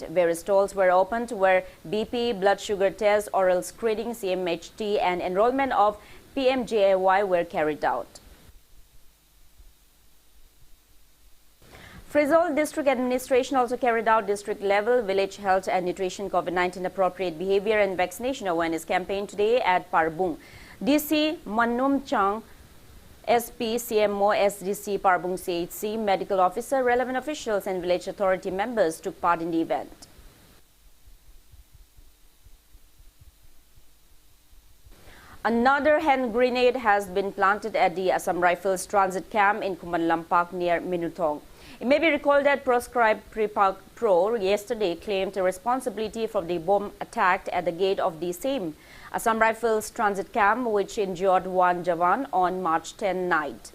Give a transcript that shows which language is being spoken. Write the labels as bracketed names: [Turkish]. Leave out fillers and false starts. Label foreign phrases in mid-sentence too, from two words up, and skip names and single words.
[English] Various stalls were opened where BP, blood sugar tests, oral screening, CMHT and enrollment of PMJAY were carried out. Frizol District Administration also carried out district-level village health and nutrition COVID-19 appropriate behavior and vaccination awareness campaign today at Parbung. DC Manum Chang, SP, CMO, SDC, Parbung CHC, medical officer, relevant officials and village authority members took part in the event. Another hand grenade has been planted at the Assam Rifles transit camp in Kuman Lampak near Minutong. It may be recalled that proscribed Pripak Pro yesterday claimed responsibility for the bomb attack at the gate of the same Assam Rifles transit camp, which injured one Jawan on March 10 night.